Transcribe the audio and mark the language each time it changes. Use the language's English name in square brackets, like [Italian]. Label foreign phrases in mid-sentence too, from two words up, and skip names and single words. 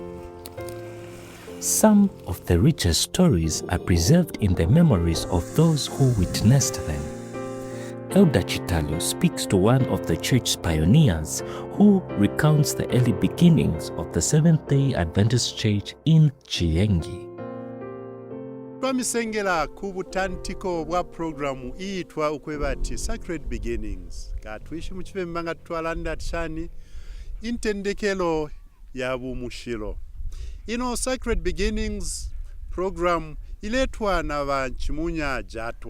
[English] Some of the richest stories are preserved in the memories of those who witnessed them. Elder Chitalo speaks to one of the church's pioneers who recounts the early beginnings of the Seventh-day Adventist Church in Chiyenge. [Bemba] Twamisengera ku butandiko bwa programu iyitwa ukwebati Sacred Beginnings. Katwishi mu kifemba nga twalanda tshani intendekelo ya bumushiro. Sacred Beginnings program iletwa na Banchimunya Jato.